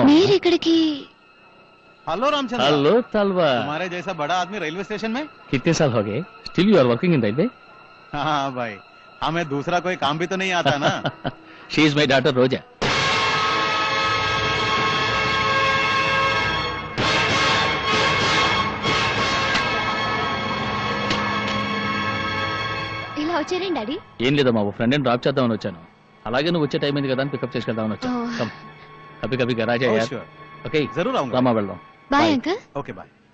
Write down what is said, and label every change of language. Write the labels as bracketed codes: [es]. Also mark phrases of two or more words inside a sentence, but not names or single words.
[te] మీరెక్కడికి? [hi] हेलो रामचंद्र। हेलो तलवार। तुम्हारे जैसा बड़ा आदमी रेलवे स्टेशन में? कितने साल हो गए? [en] Still you are working in railway? [hi] हाँ भाई, हमें दूसरा कोई काम भी तो नहीं आता ना। [en] she is my daughter रोजा। [te] ఇలా వచ్చారేంటి డాడీ? ఏం లేదమ్మా, ఓ ఫ్రెండ్ డ్రాప్ చేద్దామని వచ్చాను. అలాగే నువ్వు వచ్చే టైం అయింది కదా అని పికప్ చేసుకెళ్దామని వచ్చాను. [en] Oh. [hi] కమ్, కभी कभी घर आ जाए [en] Oh, [hi] यार. [en] sure. ఓకే, [hi] जरूर आऊंगा। [te] రామా వెళ్దాం. [en] bye uncle. okay bye.